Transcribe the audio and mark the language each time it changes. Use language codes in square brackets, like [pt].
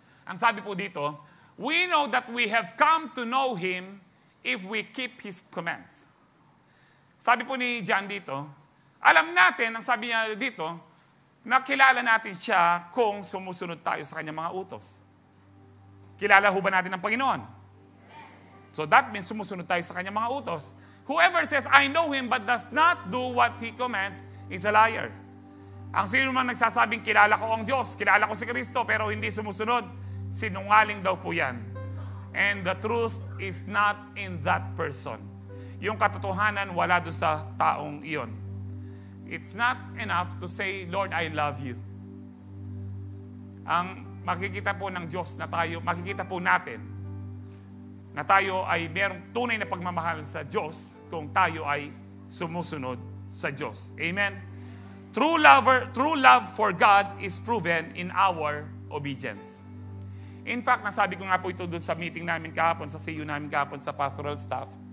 [tl] Ang sabi po dito, [en] we know that we have come to know Him if we keep His commands. [tl] Sabi po ni John dito, alam natin, ang sabi niya dito, nakilala natin siya kung sumusunod tayo sa kanyang mga utos. Kilala ho ba natin ang Panginoon? So that means sumusunod tayo sa kanyang mga utos. [en] Whoever says, I know Him but does not do what He commands is a liar. [tl] Ang sino man nagsasabing, kilala ko ang Diyos, kilala ko si Kristo, pero hindi sumusunod, sinungaling daw po yan. [en] And the truth is not in that person. [tl] Yung katotohanan, wala doon sa taong iyon. [en] It's not enough to say, Lord, I love you. [tl] Ang makikita po ng Diyos na tayo, makikita po natin, na tayo ay merong tunay na pagmamahal sa Diyos kung tayo ay sumusunod sa Diyos. Amen? [en] True love for God is proven in our obedience. [tl] In fact, nasabi ko nga po ito doon sa meeting namin kahapon, sa CU namin kahapon sa pastoral staff.